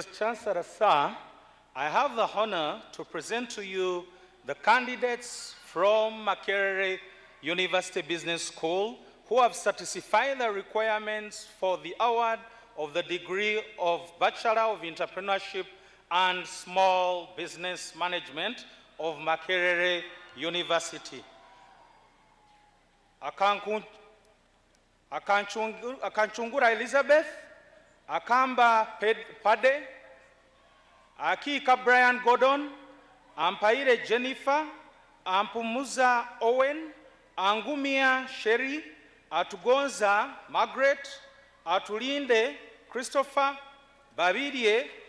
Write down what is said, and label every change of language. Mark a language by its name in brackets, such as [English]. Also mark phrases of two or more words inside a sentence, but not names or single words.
[English] Chancellor, sir, I have the honor to present to you the candidates from Makerere University Business School who have satisfied the requirements for the award of the degree of Bachelor of Entrepreneurship and Small Business Management of Makerere University. Akanchungura Elizabeth, Akamba Pade, Akika Brian Gordon, Ampaire Jennifer, Ampumuza Owen, Angumia Sherry, Atugonza Margaret, Atulinde Christopher, Babirie